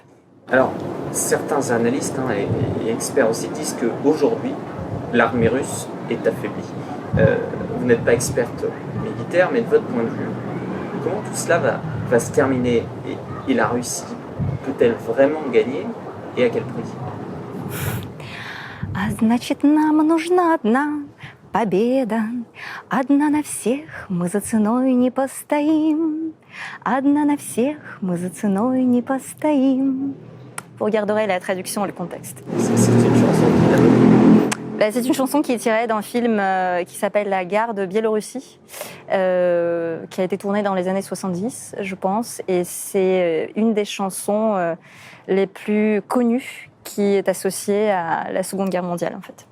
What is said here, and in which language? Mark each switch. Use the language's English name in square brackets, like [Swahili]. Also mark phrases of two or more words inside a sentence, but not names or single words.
[French] Alors, certains analystes et experts aussi disent qu'aujourd'hui, l'armée russe est affaiblie. Vous n'êtes pas experte militaire, mais de votre point de vue, comment tout cela va se terminer et la Russie peut-elle vraiment gagner et à quel prix ? [Russian] А значит, нам нужна одна победа. Одна на всех, мы за ценой не постоим. Одна на всех, мы за ценой не постоим. [French] Vous regarderez la traduction et le contexte. C'est une chanson qui a... C'est une chanson qui est tirée d'un film qui s'appelle La Gare de Biélorussie, qui a été tournée dans les années 70, je pense. Et c'est une des chansons les plus connues qui est associée à la Seconde Guerre mondiale, en fait.